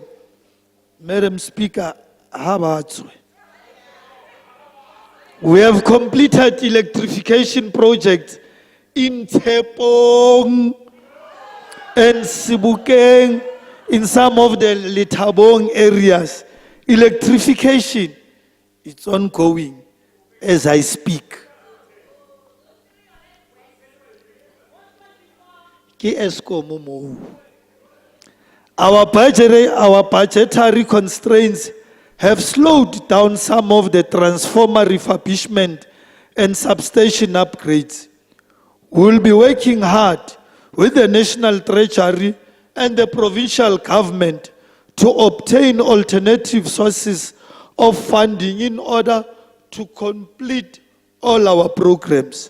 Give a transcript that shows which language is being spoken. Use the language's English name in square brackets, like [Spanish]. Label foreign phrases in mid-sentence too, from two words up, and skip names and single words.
[English] Madam Speaker, we have completed electrification projects in Tshepong, and Sibukeng, in some of the Letabong areas, electrification, it's ongoing as I speak. [Southern Sotho] Ke Eskom moo. [English] Our budgetary constraints have slowed down some of the transformer refurbishment and substation upgrades. We'll be working hard with the National Treasury and the provincial government to obtain alternative sources of funding in order to complete all our programs.